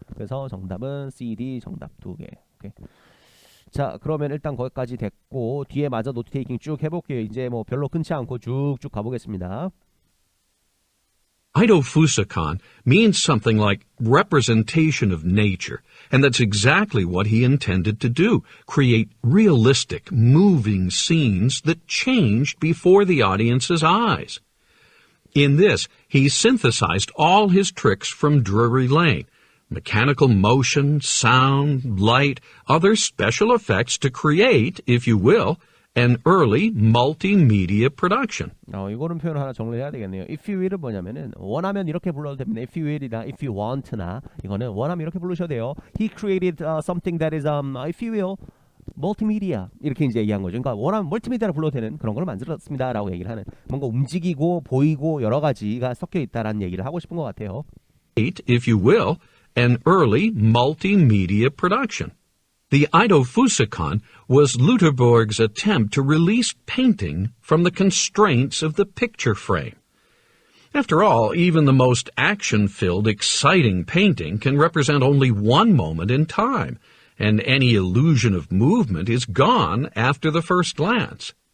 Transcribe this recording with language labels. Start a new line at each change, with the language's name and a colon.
Korean: 그래서 정답은 C, D 정답 2개. 오케이. 자, 그러면 일단 거기까지 됐고 뒤에 마저 노트 테이킹 쭉 해볼게요. 이제 뭐 별로 끊지 않고 쭉쭉 가보겠습니다.
English: Eidophusikon means something like representation of nature, and that's exactly what he intended to do, create realistic, moving scenes that changed before the audience's eyes. In this, he synthesized all his tricks from Drury Lane, mechanical motion, sound, light, other special effects to create, if you will, an early multimedia production.
Korean: 이거는 표현 하나 정리해야 되겠네요.
English: If you will
Korean: 은 뭐냐면은 원하면 이렇게 불러도 됩니다.
English: If you will
Korean: 이나
English: if you want
Korean: 나 이거는 원하면 이렇게 부르셔도 돼요.
English: He created something that is if you will multimedia
Korean: 이렇게 이제 얘기한 거죠. 그러니까 원하면 멀티미디어를 불러도 되는 그런 걸 만들었습니다라고 얘기를 하는 뭔가 움직이고 보이고 여러 가지가 섞여 있다라는 얘기를 하고 싶은 것 같아요.
English: If you will, an early multimedia production. The Eidophusikon was Lutherborg's attempt to release painting from the constraints of the picture frame. After all, even the most action-filled, exciting painting can represent only one moment in time, and any illusion of movement is gone after the first glance.